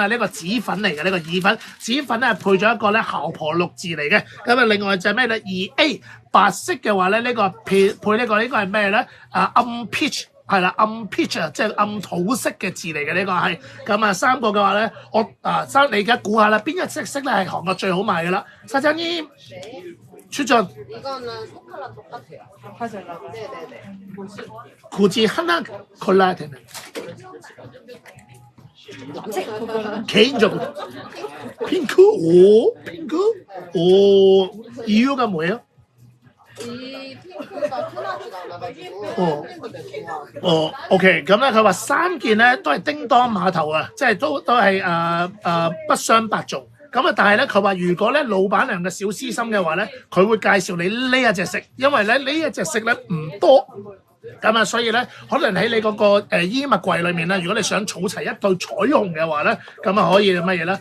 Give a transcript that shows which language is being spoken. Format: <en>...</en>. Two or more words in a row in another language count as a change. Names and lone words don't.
<yue>呢個紫粉嚟嘅，呢個意粉，紫粉咧配咗一個咧姣婆綠字嚟嘅。咁啊，另外就係咩咧？2A 白色嘅話咧，呢個配呢個係咩咧？暗 peach 係啦，暗 peach 啊，即係暗土色嘅字嚟嘅呢個係。咁啊3個嘅話咧，你而家估下啦，邊一隻色咧係韓國最好賣嘅啦？</yue> <ko>사장님 추천. 이거는 색깔랑 똑같아요. 화질라고. 네네네. 굳이 하나 골라야 되는. 개인적으로 핑크? 오 이유가 뭐예요? 이 핑크가 흔하지가 않아가지고</ko> <yue>OK， 咁咧佢話3件咧都係叮當碼頭啊，即係都係不相伯仲。咁啊，但係咧，佢話如果咧老闆娘嘅小私心嘅話咧，佢會介紹你呢一隻色，因為咧呢一隻色咧唔多，咁啊，所以咧可能喺你嗰個衣物櫃裏面咧，如果你想儲齊一對彩虹嘅話咧，咁啊可以乜嘢咧？</yue>